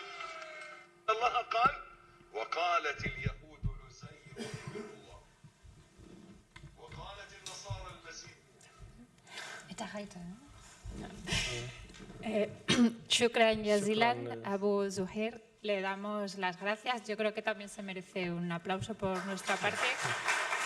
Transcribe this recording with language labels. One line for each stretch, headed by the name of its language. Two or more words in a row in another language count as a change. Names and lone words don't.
Arabic: الله قال وقالت اليهود عزير ابن الله وقالت النصارى المسيح. Shukran Yazilan, Abu Zuhair,
Spanish: le damos las gracias. Yo creo que también se merece un aplauso por nuestra parte.